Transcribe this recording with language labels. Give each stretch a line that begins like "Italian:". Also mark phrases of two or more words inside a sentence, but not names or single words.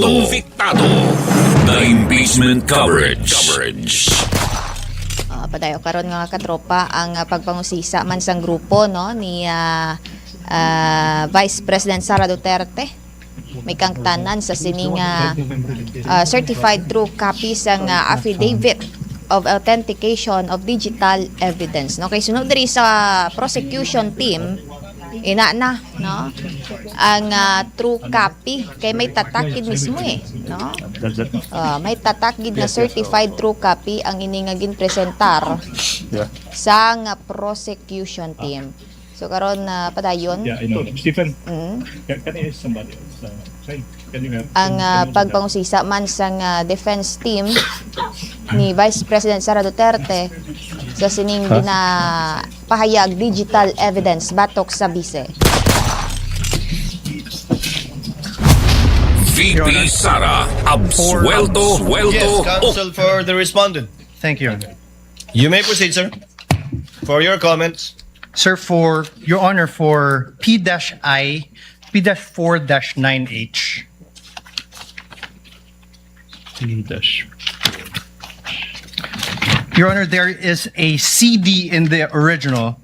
English: The impeachment coverage.
Hiligaynon: Padayo karon nga katropa ang pagpangusisa man sang grupo no ni Vice President Sara Duterte may kang tanan sa sining
English: certified true copy
Hiligaynon: sang
English: affidavit of authentication of digital evidence
Hiligaynon: no kay sunod diri sa
English: prosecution team
Hiligaynon: ina na no ang
English: true copy
Hiligaynon: kay may tatakid mismo no may tatakid na
English: certified true copy
Hiligaynon: ang ini nga ginpresentar sang
English: prosecution team.
Hiligaynon: So karon padayon
English: I know. Stephen, can I ask somebody else?
Hiligaynon: ang pagpangusisa man sang
English: defense team
Hiligaynon: ni Vice President Sara Duterte sa sining ginapahayag
English: digital evidence
Hiligaynon: batok sa bise. VP Sara, absuelto
English: Yes, Council for the Respondent. Thank you. You may proceed, sir. For your comments. Sir, for Your Honor, for P-I, P-4-9H. Your Honor, there is a CD in the original.